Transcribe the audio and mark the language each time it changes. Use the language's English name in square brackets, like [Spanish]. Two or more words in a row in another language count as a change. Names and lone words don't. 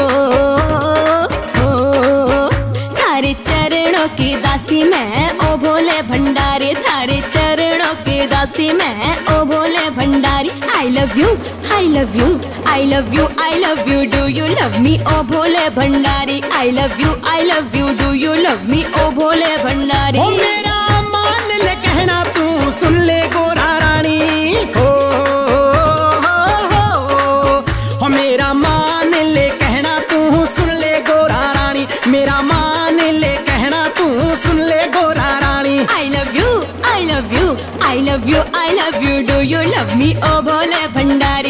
[Haryanvi] थारे चरणों की दासी मैं ओ भोले भंडारी, थारे चरणों की दासी मैं ओ भोले भंडारी। [English] I love you, I love you, I love you, I love you, do you love me [Haryanvi] ओ भोले भंडारी। [English] I love you, I love you, do you love me [Haryanvi] ओ भोले भंडारी। ओ मेरा मान ले कहना तू सुन ले गोरा रानी, हो मेरा मान ले कहना तू सुन ले गोरा रानी, मेरा मान ले कहना तू सुन ले गोरा रानी। [English] I love you, I love you, I love you, I love you, do you love me [Haryanvi] ओ भोले भंडारी।